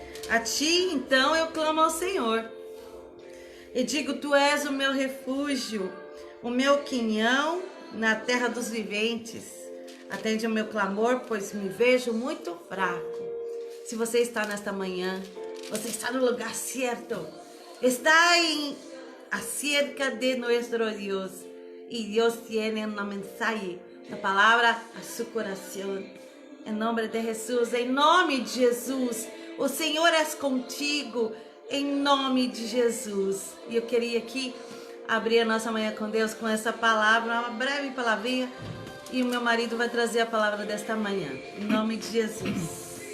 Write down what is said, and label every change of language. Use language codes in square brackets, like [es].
[pt] A ti, então, eu clamo ao Senhor. E digo, tu és o meu refúgio, o meu quinhão na terra dos viventes. Atende o meu clamor, pois me vejo muito fraco. Se você está nesta manhã, você está no lugar certo. [es] Está acerca de nuestro Dios. Y Dios tiene una mensaje, una palabra a su corazón. [pt] Em nome de Jesus, em nome de Jesus. O Senhor é contigo, em nome de Jesus. E eu queria aqui abrir a nossa manhã com Deus com essa palavra, uma breve palavrinha. E o meu marido vai trazer a palavra desta manhã, em nome de Jesus.